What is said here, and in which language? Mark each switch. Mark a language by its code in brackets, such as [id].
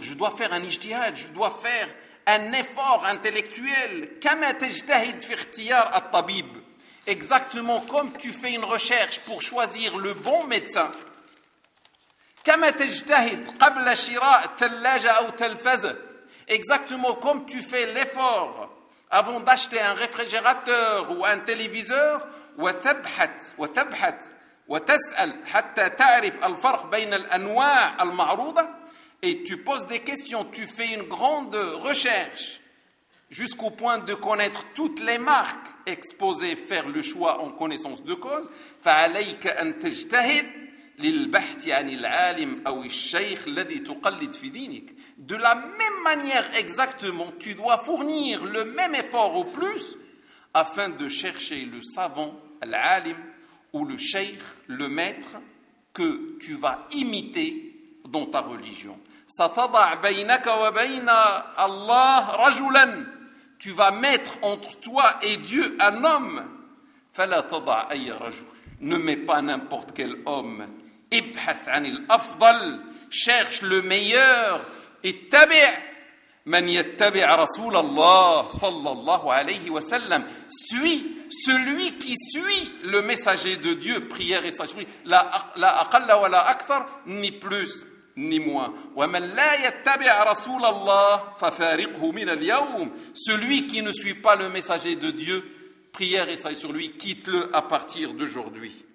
[fr] Je dois faire un ijtihad, je dois faire un effort intellectuel, [ar] كما تجتهد في اختيار الطبيب, [fr] exactement comme tu fais une recherche pour choisir le bon médecin. [ar] كما تجتهد قبل شراء ثلاجة أو تلفزة, [fr] exactement comme tu fais l'effort avant d'acheter un réfrigérateur ou un téléviseur. [ar] وتبحث وتسأل حتى تعرف الفرق بين الأنواع المعروضة. [fr] Et tu poses des questions, tu fais une grande recherche jusqu'au point de connaître toutes les marques exposées, faire le choix en connaissance de cause. [ar] فعليك أن تجتهد للبحث عن العالم أو الشيخ الذي تقلد في دينك. [fr] De la même manière exactement, tu dois fournir le même effort au plus afin de chercher le savant, العالم, ou le sheikh, le maître, que tu vas imiter dans ta religion. [ar] ستضع بينك وبين الله رجلا. [fr] Tu vas mettre entre toi et Dieu un homme. [ar] فلا تضع أي رجل. [fr] Ne mets pas n'importe quel homme. [ar] ابحث عن الأفضل. [fr] Cherche le meilleur. [ar] اتبع من يتبع رسول الله صلى الله عليه وسلم. [fr] Suis celui qui suit le messager de Dieu. Prière et sagesse. [ar] لا أقل ولا أكثر, [fr] ni plus ni moins. [ar] وَمَنْ لَا يَتَّبِعَ رَسُولَ اللَّهِ فَفَارِقْهُ مِنَ الْيَوْمِ. [fr] Celui qui ne suit pas le messager de Dieu, prière et salut sur lui, quitte-le à partir d'aujourd'hui.